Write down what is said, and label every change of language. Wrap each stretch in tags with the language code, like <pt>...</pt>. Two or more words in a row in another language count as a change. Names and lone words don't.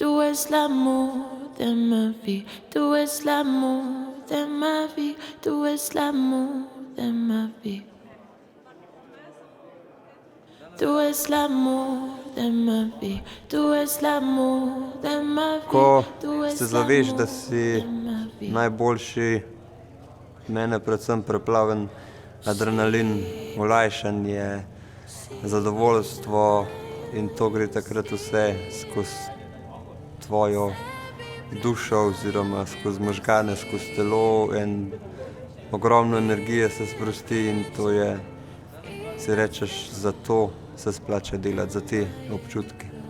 <fr>es l'amour de ma vie, tu es l'amour de ma vie, tu es l'amour de ma vie. Tu es l'amour de ma vie, tu es l'amour de ma vie.</fr> <sl>Ko</sl> <fr>tu es</fr> <sl>se zaveš, da</sl> <fr>l'amour</fr> <sl>si</sl> <fr>de ma vie.</fr> <sl>najboljši, mene predvsem preplaven adrenalin, olajšanje, zadovoljstvo in to gre takrat vse skozi tvojo dušo oziroma skozi možgane, skozi telo in ogromno energije se sprosti in to je, si rečeš, zato se splača delati, za te občutke.</sl>